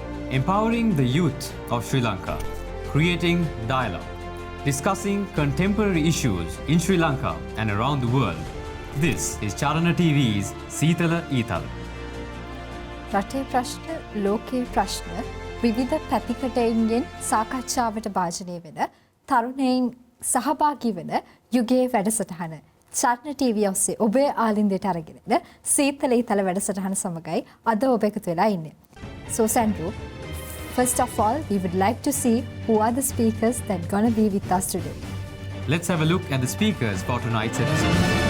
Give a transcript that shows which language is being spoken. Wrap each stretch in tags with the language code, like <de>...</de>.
<en>Empowering the youth of Sri Lanka, creating dialogue, discussing contemporary issues in Sri Lanka and around the world. This is Charana TV's Seethala Eethala.</en> <si>රටේ ප්‍රශ්න, ලෝකයේ ප්‍රශ්න විවිධ පැතිකඩයන්ගෙන් සාකච්ඡාවට භාජනය වෙන තරුණයින් සහභාගී වන යුගයේ වැඩසටහන චාරණ TV ඔස්සේ ඔබේ ආලින්දයට අරගෙනද සීතල ඊතල වැඩසටහන සමගයි අද ඔබ එකතු වෙලා ඉන්නේ.</si> <en>So Sandro, first of all, we would like to see who are the speakers that gonna be with us today. Let's have a look at the speakers for tonight's episode.</en>